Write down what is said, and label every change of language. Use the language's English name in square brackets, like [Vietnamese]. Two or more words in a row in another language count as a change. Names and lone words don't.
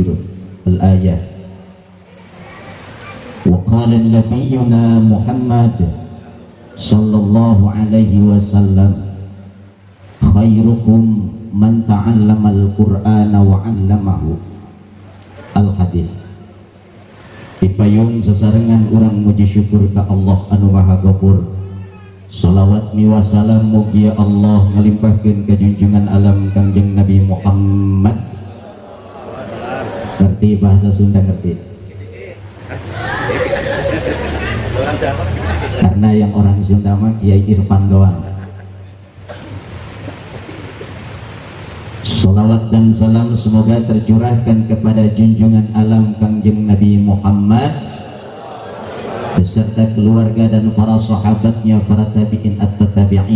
[Arabic] الآية. وقال نبينا محمد صلى الله عليه وسلم خيركم من تعلم القرآن وعلمه. Al-Hadis. [Sundanese] Dipayung sesarengan urang muji syukur ka Allah anu Maha Ghafur. Salawat miwa salam mugi Allah ngalimpahkeun ka junjungan alam Kangjeng Nabi Muhammad. Ngerti bahasa Sunda ngerti? [Indonesian] Karena yang orang Sunda mah Kiai Irfan doang. Salawat dan salam semoga tercurahkan kepada junjungan alam Kangjeng Nabi Muhammad beserta keluarga dan para sahabatnya, para [Arabic] تابعين التابعين.